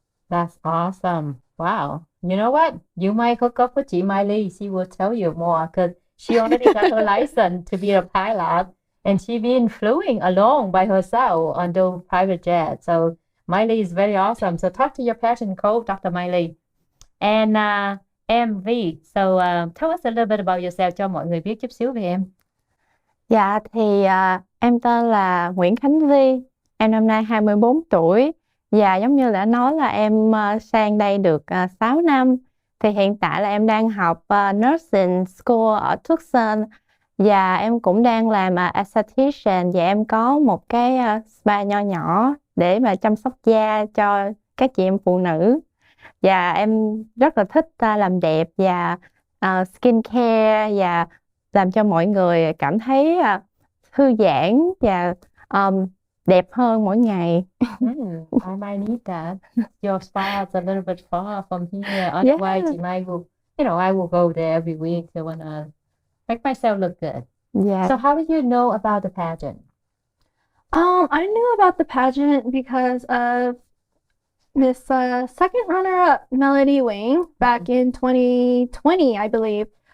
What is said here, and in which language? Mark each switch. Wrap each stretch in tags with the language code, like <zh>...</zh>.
<en>That's awesome. Wow. You know what? You might hook up with chị Miley. She will tell you more because she already got her license to be a pilot, and she been flying alone by herself on the private jet. So Miley is very awesome. So talk to your pageant coach, Dr. Miley. And MV. So tell us a little bit about yourself</en> <vi>cho mọi người biết chút xíu về em. Dạ thì em tên là Nguyễn Khánh Vi, em năm nay 24 tuổi. Và giống như đã nói là em sang đây được 6 năm. Thì hiện tại là em đang học Nursing School ở Tucson. Và em cũng đang làm esthetician và em có một cái spa nho nhỏ để mà chăm sóc da cho các chị em phụ nữ. Và em rất là thích làm đẹp và skincare và làm cho mọi người cảm thấy thư giãn và đẹp hơn mỗi ngày.</vi> <en>I might need that. Your spa is a little bit far from here. Otherwise, you might will, I will go there every week. I want to make myself look good. Yeah. So how did you know about the pageant? I knew about the pageant because of Miss second runner-up Melody Wing back in 2020, I believe.</en>